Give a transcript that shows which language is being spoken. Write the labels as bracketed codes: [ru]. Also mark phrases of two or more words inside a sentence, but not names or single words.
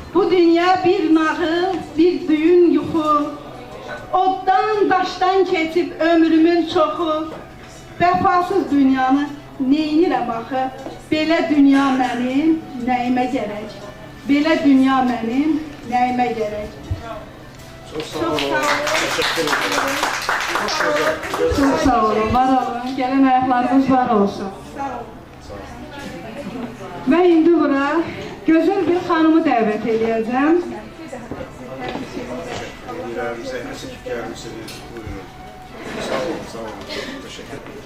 [az] Bu dünya bir nağıl, bir düyün yuxu. Oddan, daşdan keçib ömrümün çoxu. Vəfasız dünyanı neynirəm axı? Belə dünya mənim nəyimə gərək? Belə dünya mənim nəyimə gərək? [tr] Çok sağ olun. Teşekkür ederim. Çok sağ olun, var olun. [az] Gəlin ayaqlarınız var olsun. Və indi bura gözəl bir xanımı dəvət edəcəm. Zəhmət çəkib gəlmisiniz. Buyurun. Sağ olun, sağ olun. [tr] Teşekkür ederim.